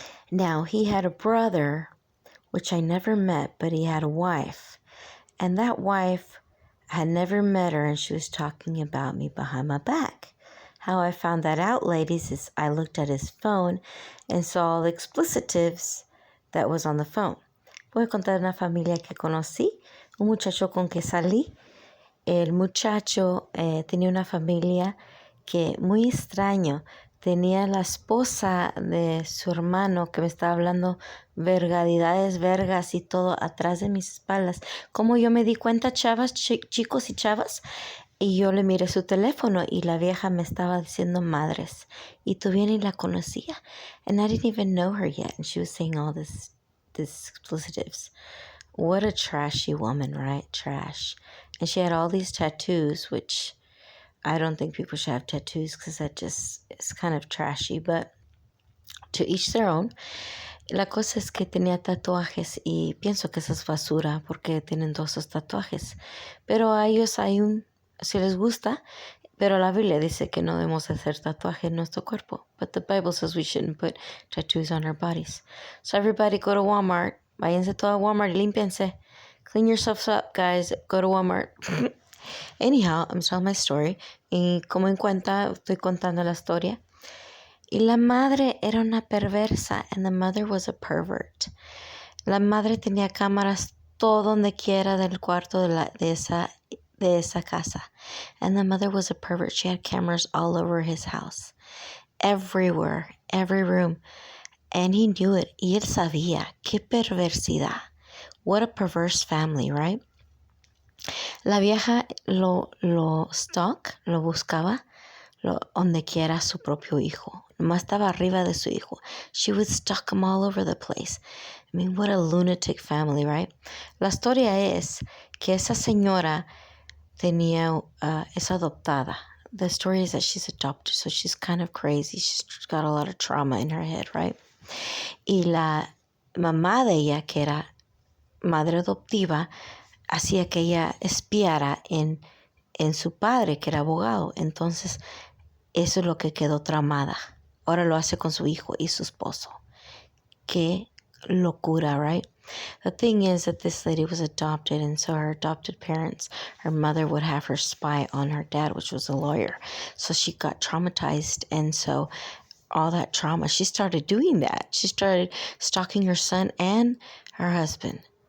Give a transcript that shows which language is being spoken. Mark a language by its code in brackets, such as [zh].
[en] Now, he had a brother, which I never met, but he had a wife. And that wife, I had never met her, and she was talking about me behind my back. How I found that out, ladies, is I looked at his phone and saw all the explicitives that was on the phone. [es] Voy a contar una familia que conocí, un muchacho con que salí. El muchacho tenía una familia que muy extraño. Tenía la esposa de su hermano que me estaba hablando vergadidades, vergas y todo atrás de mis espaldas. Como yo me di cuenta, chavas, chicos y chavas, y yo le miré su teléfono y la vieja me estaba diciendo madres. Y todavía ni la conocía. [en] And I didn't even know her yet. And she was saying all this explicitives. What a trashy woman, right? Trash. And she had all these tattoos, which I don't think people should have tattoos because that just is kind of trashy, but to each their own. [es] La cosa es que tenía tatuajes y pienso que eso es basura porque tienen todos esos tatuajes. Pero a ellos si les gusta, pero la Biblia dice que no debemos hacer tatuaje en nuestro cuerpo. [en] But the Bible says we shouldn't put tattoos on our bodies. So everybody go to Walmart. [es] Váyanse todo a Walmart y límpiense. [en] Clean yourselves up, guys. Go to Walmart. Anyhow, I'm telling my story. [es] Y como estoy contando la historia. Y la madre era una perversa. [en] And the mother was a pervert. [es] La madre tenía cámaras todo donde quiera del cuarto de esa casa. [en] And the mother was a pervert. She had cameras all over his house. Everywhere. Every room. And he knew it. [es] Y él sabía. Qué perversidad. [en] What a perverse family, right? [es] La vieja lo buscaba donde quiera su propio hijo. Nomás estaba arriba de su hijo. [en] She would stalk him all over the place. I mean, what a lunatic family, right? [es] La historia es que esa señora es adoptada. [en] The story is that she's adopted, so she's kind of crazy. She's got a lot of trauma in her head, right? [es] Y la mamá de ella, que era madre adoptiva, hacía que ella espiara en su padre, que era abogado. Entonces, eso es lo que quedó traumada. Ahora lo hace con su hijo y su esposo. Qué locura, right? [en] The thing is that this lady was adopted, and so her adopted parents, her mother would have her spy on her dad, which was a lawyer. So she got traumatized, and so all that trauma, she started doing that. She started stalking her son and her husband.